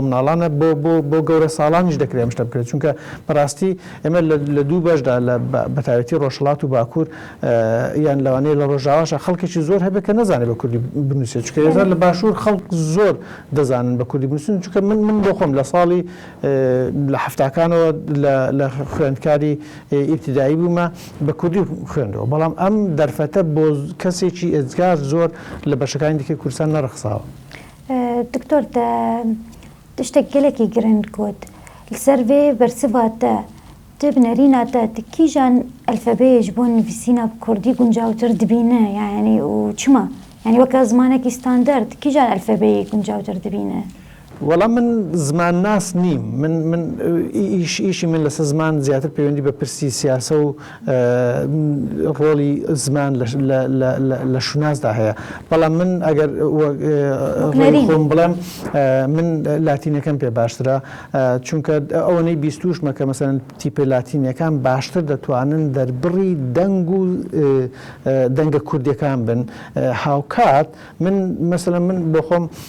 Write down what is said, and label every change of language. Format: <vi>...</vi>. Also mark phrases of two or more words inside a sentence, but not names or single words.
<ckb>مناڵانە بۆ گەورە ساڵانیش دەکرێت شتە بکرێت چونکە بەڕاستی ئێمە لە دوو بەشدا لە بەتابەتی ڕۆژهەڵات و باکوور یان لەوانەیە لە ڕۆژاواشە خەڵکێکی زۆر هەبێت کە نەزانێت بە کوردی بنووسێت چونکە ێزار لە باشوور خەڵک زۆر دەزانن بە کوردی بنووسن چونکە من بۆ خۆم لە ساڵی لە هەفتاکانەوە لە خوێندکاری ئیبتیدایی بوومە بە کوردی خوێندەوە بەڵام ئەم دەرفەتە بۆ کەسێکی ئێجگار زۆر لە بەشەکانی دیکەی کوردستان نەرەخساوە.</ckb> <ku>دکتۆر تشتێک gelekî giring got li ser vê bersivate tu bi nêrîna te tu kîjan elfebeyê ji bo nivîsîna Kurdî guncawtir dibîne yani û çima yani weka zimanekî standard kîjan elfebeyê guncawtir dibîne</ku> <ckb>وەڵام من زمان ناس نیم من ئیشی من لەسەر زمان زیاتر پەیوەندی بە پرسی سیاسە و ڕۆڵی زمان لە شونازدا هەیە بەڵام من ئەگەر خۆم بڵێم من لاتینەکەم پێ باشترە چونکە ئەوەنەی بیستوشمە کە مەسەلەن تیپە لاتینیەکان باشتر دەتوانن دەربڕی دەنگ و دەنگە کوردیەکان بن هاوکات من مەسەلەن من بۆ خۆم</ckb>